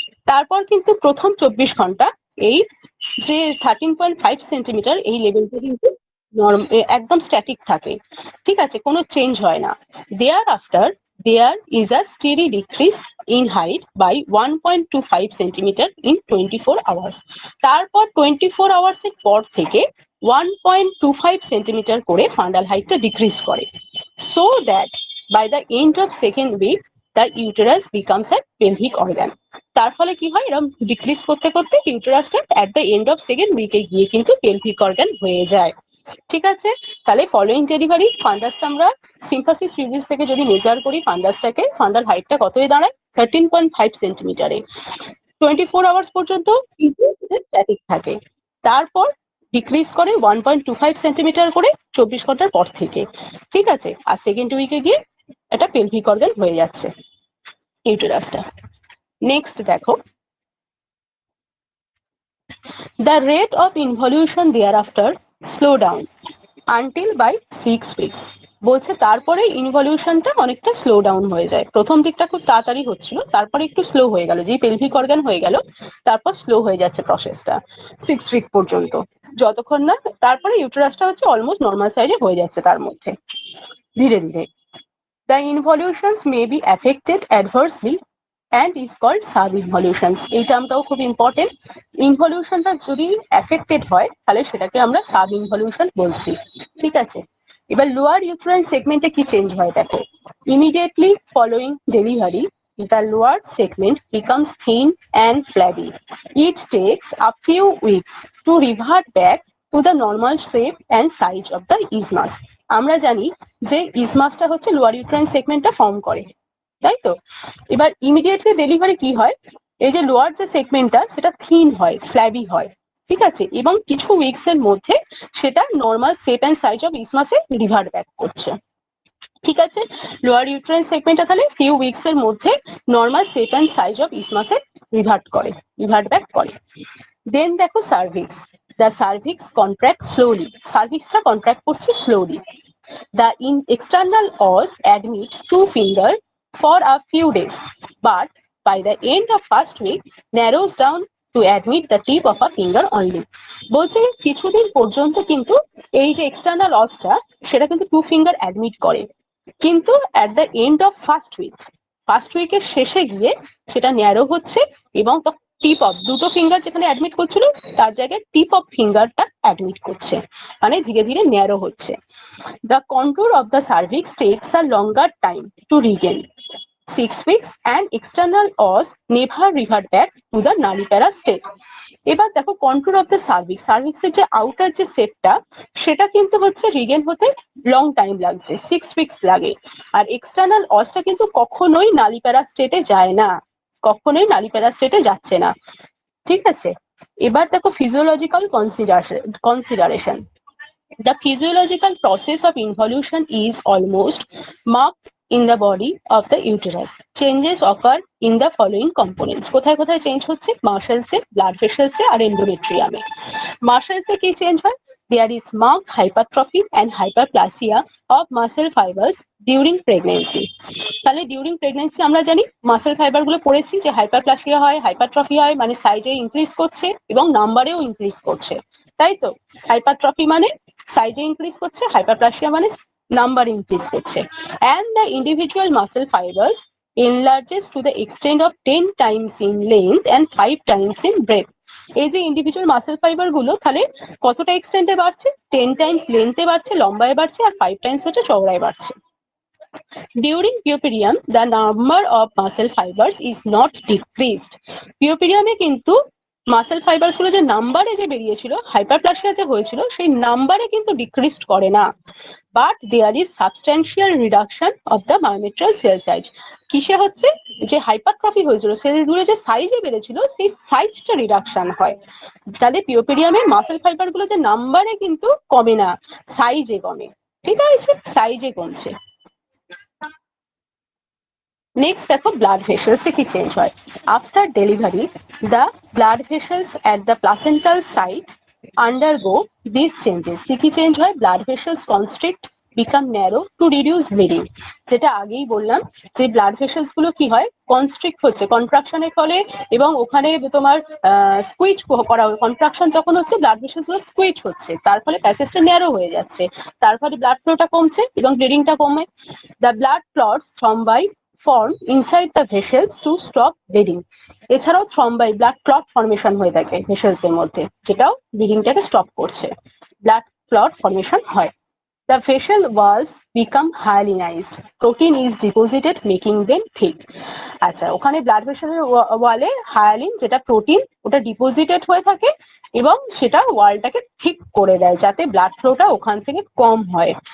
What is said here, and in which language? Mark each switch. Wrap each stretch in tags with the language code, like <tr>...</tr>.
<bn>তারপর কিন্তু প্রথম 24 ঘন্টা এই যে 13.5 সেন্টিমিটার এই লেভেলটা কিন্তু একদম স্ট্যাটিক থাকে, ঠিক আছে, কোনো চেঞ্জ হয় না।</bn> <en>There after there is a steady decrease in height by 1.25 centimetre in 24 hours.</en> <bn>তারপর 24 আওয়ার্সের পর থেকে 1.25 সেন্টিমিটার করে ফান্ডাল হাইটটা ডিক্রিজ করে,</bn> <en>so that by the end of second week the uterus becomes a pelvic organ.</en> <bn>তার ফলে কি হয়, এরকম ডিক্রিজ করতে করতে ইউটেরাসটা at the end of second উইকে গিয়ে কিন্তু পেলভিক অর্গান হয়ে যায়, ঠিক আছে। তাহলে ফলোইং ডেলিভারি ফান্ডাসটা আমরা সিম্ফাসিস পিউবিস থেকে যদি মেজার করি ফান্ডাসটাকে, ফান্ডাল হাইটটা কতই দাঁড়ায়? 13.5 সেন্টিমিটারে। 24 আওয়ার্স পর্যন্ত কিন্তু স্ট্যাটিক থাকে, তারপর ডিক্রিজ করে 1.25 সেন্টিমিটার করে 24 ঘন্টার পর থেকে, ঠিক আছে, আর সেকেন্ড উইকে গিয়ে এটা পেলভিক অর্গান হয়ে যাচ্ছে ইউটেরাসটা। নেক্সট দেখো,</bn> <en>the rate of involution thereafter slow down until by 6 weeks.</en> <bn>বলছে তারপরে ইনভলিউশনটা অনেকটা স্লো ডাউন হয়ে যায়, প্রথম দিকটা খুব তাড়াতাড়ি হচ্ছিল, তারপরে একটু স্লো হয়ে গেল, যেই পেলভিক অর্গান হয়ে গেল তারপর স্লো হয়ে যাচ্ছে প্রসেসটা 6 উইক পর্যন্ত, যতক্ষণ না তারপরে ইউটেরাসটা হচ্ছে অলমোস্ট নর্মাল সাইজে হয়ে যাচ্ছে তার মধ্যে ধীরে ধীরে।</bn> <en>The involutions may be affected adversely and is called sub-involutions.</en> <bn>এই টার্মটাও খুব ইম্পর্টেন্ট। ইনভলিউশনটা যদি অ্যাফেক্টেড হয় তাহলে সেটাকে আমরা সাব ইনভলিউশন বলছি, ঠিক আছে। এবার লোয়ার ইউটেরাইন সেগমেন্টে কি চেঞ্জ হয় দেখো, immediately following delivery</bn> <en>the lower segment becomes thin and flabby. It takes a few weeks to revert back to the normal shape and size of the isthmus.</en> <bn>আমরা জানি যে ইসমাসটা হচ্ছে লোয়ার ইউটেরাইন সেগমেন্টটা ফর্ম করে, তাই তো। এবার ইমিডিয়েটলি ডেলিভারি কি হয়, এই যে লোয়ার যে সেগমেন্টটা সেটা থিন হয়, ফ্ল্যাবি হয়, ঠিক আছে, এবং কিছু উইকস এর মধ্যে সেটা normal shape and size of ইসমাসে revert back করছে। ঠিক আছে, লোয়ার ইউট্রাইন সেগমেন্টটা তাহলে ফিউ উইকস এর মধ্যে normal shape and size of ইসমাসে revert back করে। দেন দেখো cervix,</bn> <en>the cervix contract slowly,</en> <bn>সার্ভিক্সটা contract করছে slowly.</bn> <en>The external os admit two finger for a few days, but by the end of first week narrows down to admit the tip of a finger only.</en> <bn>বলছে কিছুদিন পর্যন্ত কিন্তু এই যে external osটা সেটা কিন্তু two finger admit করে, কিন্তু at the end of first উইকের শেষে গিয়ে সেটা ন্যারো হচ্ছে এবং টিপ অফ দুটো ফিঙ্গার যেখানে অ্যাডমিট করছিল তার জায়গায় টিপ অফ ফিঙ্গারটা অ্যাডমিট করছে, মানে ধীরে ধীরে ন্যারো হচ্ছে।</bn> <en>The contour of the cervix takes a longer time to regain, 6 weeks, and external os never revert back to the nullipara state.</en> <bn>এবার দেখো কন্ট্রোল অফ দ্য সার্ভিক্সের যে আউটার যে সেটটা সেটা কিন্তু হচ্ছে রিগেন হতে লং টাইম লাগছে, 6 উইকস লাগে। আর এক্সটার্নাল অসটা কিন্তু কখনোই নালিপ্যারা স্টেটে যায় না, কখনোই নালিপ্যারা স্টেটে যাচ্ছে না। ঠিক আছে, এবার দেখো physiological consideration.</bn> <en>The physiological process of involution is almost marked in the body of the uterus. Changes occur in the following components.</en> <bn>কোথায় কোথায় চেঞ্জ হচ্ছে? মাসেলসে, ব্লাড ভেসেলসে আর এন্ডোমেট্রিয়ামে। মাসেলসে কি চেঞ্জ হয়?</bn> <en>There is marked hypertrophy and hyperplasia of muscle fibers during pregnancy.</en> <bn>তাহলে during pregnancy আমরা জানি muscle fibre গুলো পড়েছি যে হাইপারপ্লাসিয়া হয়, হাইপারট্রফি হয়, মানে সাইজে ইনক্রিজ করছে এবং নাম্বারেও ইনক্রিজ করছে, তাই তো? হাইপারট্রফি মানে সাইজে ইনক্রিজ করছে, হাইপারপ্লাসিয়া মানে নাম্বার ইনক্রিজ করছে।</bn> <en>and the individual muscle fibers enlarges to the extent of 10 times in length and 5 times in breadth.</en> <bn>এই যে ইন্ডিভিজুয়াল মাসেল ফাইবার গুলো তাহলে কতটা এক্সটেন্টে বাড়ছে? 10 টাইমস লেন্থে বাড়ছে, লম্বায় বাড়ছে, আর 5 টাইমস হচ্ছে চওড়ায় বাড়ছে।</bn> <en>During puerperium, the number of muscle fibers is not decreased.</en> <bn>Puerperium-এ কিন্তু মাসেল ফাইবার গুলো যে নাম্বারে যে বেরিয়েছিল, হাইপারপ্লাসিয়া যে হয়েছিল, সেই নাম্বারে কিন্তু ডিক্রিজ করে না,</bn> <en>But there is substantial reduction of the myometrial cell size.</en> <bn>কিসে হচ্ছে? যে হাইপারট্রফি হয়েছিল, সেলগুলো যে সাইজে বেড়েছিল সেই সাইজটা রিডাকশন হয়। তাহলে পিওপেরিয়ামের মাসেল ফাইবার গুলো যে নাম্বারে কিন্তু কমে না, সাইজে কমে। ঠিক আছে, সাইজে কমছে। নেক্সট দেখো ব্লাড ভেসেলসে কি চেঞ্জ হয়।</bn> <en>After delivery the blood vessels at the placental site undergo this changes.</en> <bn>কি চেঞ্জ হয়?</bn> <en>Blood vessels constrict, become narrow to reduce bleeding.</en> <bn>যেটা আগেই বললাম যে ব্লাড ভেসেলস গুলো কি হয়? কনস্ট্রিক্ট হচ্ছে কন্ট্রাকশনের ফলে, এবং ওখানে তোমার স্কুইজ করা হবে। কন্ট্রাকশন যখন হচ্ছে ব্লাড ভেসেলস গুলো স্কুইজ হচ্ছে, তার ফলে প্যাসেজটা ন্যারো হয়ে যাচ্ছে, তার ফলে ব্লাড ফ্লোটা কমছে এবং ব্লিডিংটা কমে।</bn> <en>The blood clots thrombi form inside the vessels to stop bleeding.</en> <bn>এছাড়াও থ্রম্বাই ব্লাড ক্লট ফর্মেশন হয়ে থাকে ভেসেলস এর মধ্যে, যেটাও ব্লিডিংটাকে স্টপ করছে। ব্লাড ক্লট ফর্মেশন হয়।</bn> <en>The vessel walls become hyalinized. Protein is deposited making them thick.</en> <bn>আচ্ছা, ওখানে ব্লাড ভেসেলের ওয়ালে হায়ালিন যেটা প্রোটিন ওটা ডিপোজিটেড হয়ে থাকে এবং সেটা ওয়ালটাকে ঠিক করে দেয় যাতে ব্লাড ফ্লোটা ওখান থেকে কম হয়।</bn>